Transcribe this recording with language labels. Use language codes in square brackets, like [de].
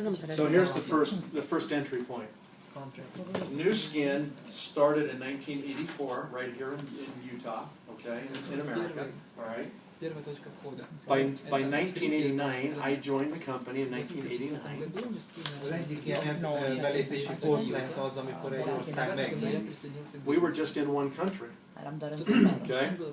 [en] So here's the first entry point. New Skin started in 1984 right here in Utah, okay, in America, all right? By 1989, I joined the company in 1989. [hu] Az egyik ilyen belépési pont lett az, amikor egy ország megnyílt. [en] We were just in one country, okay?